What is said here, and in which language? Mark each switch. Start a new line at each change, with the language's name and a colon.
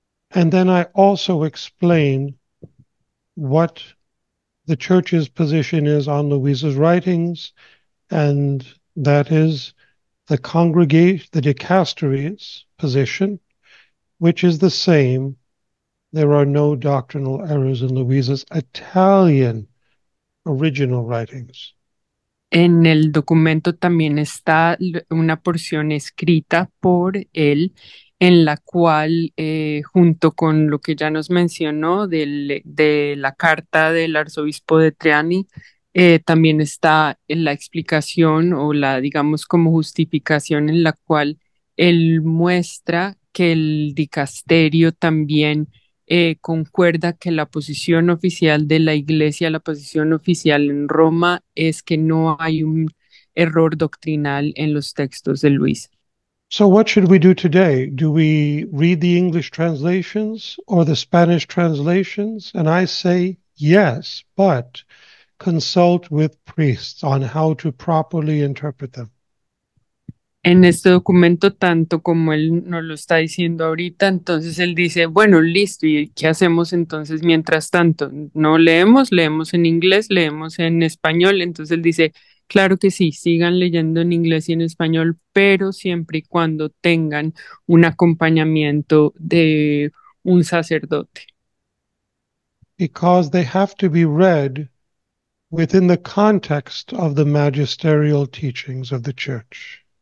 English: And then I also explain what the church's position is on Luisa's writings, and that is the congregation, the dicastery's position, which is the same. There are no doctrinal errors in Luisa's Italian original writings.
Spanish: En el documento también está una porción escrita por él en la cual, junto con lo que ya nos mencionó de la carta del arzobispo de Trani, también está en la explicación o la, digamos, como justificación en la cual él muestra que el dicasterio también concuerda que la posición oficial de la Iglesia, la posición oficial en Roma, es que no hay un error doctrinal en los textos de Luisa.
English: So what should we do today? Do we read the English translations or the Spanish translations? And I say yes, but consult with priests on how to properly interpret them.
Spanish: En este documento, tanto como él nos lo está diciendo ahorita, entonces él dice, bueno, listo, ¿y qué hacemos entonces mientras tanto? No leemos en inglés, leemos en español, entonces él dice, claro que sí, sigan leyendo en inglés y en español, pero siempre y cuando tengan un acompañamiento de un sacerdote.
English: Because they have to be read within the context of the magisterial teachings of the church.